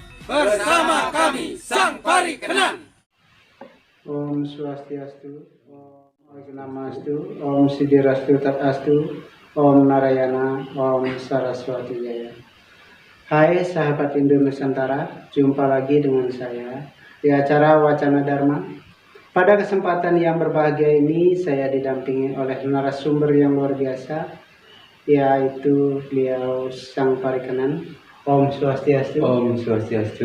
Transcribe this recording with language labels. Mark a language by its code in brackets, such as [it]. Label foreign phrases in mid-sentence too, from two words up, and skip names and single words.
[id] bersama kami Sang Parikenan. [sa] Om Swastiastu, Om Namastu, Om Siddhirastu Tatastu, Om Narayana, Om Saraswati Jaya. [id] Hai sahabat Hindu Nusantara, jumpa lagi dengan saya di acara Wacana Dharma. Pada kesempatan yang berbahagia ini saya didampingi oleh narasumber yang luar biasa, yaitu beliau Sang Parikenan. [sa] Om Swastiastu. Om Swastiastu.